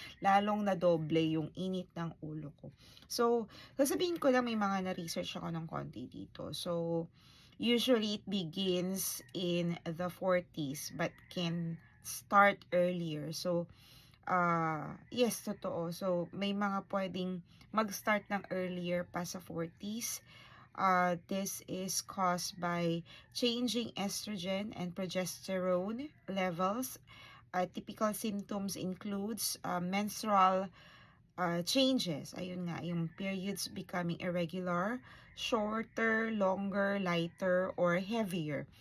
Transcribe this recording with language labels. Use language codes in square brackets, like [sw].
[tl] Lalong na doble yung init ng ulo ko. So, sasabihin ko lang, may mga na-research ako ng konti dito. [en] So, usually it begins in the 40s but can start earlier. [tl] So, yes, totoo. So, may mga pwedeng mag-start ng earlier pa sa 40s. [en] This is caused by changing estrogen and progesterone levels. Typical symptoms includes menstrual changes. [tl] Ayun nga, yung [en] periods becoming irregular, shorter, longer, lighter, or heavier.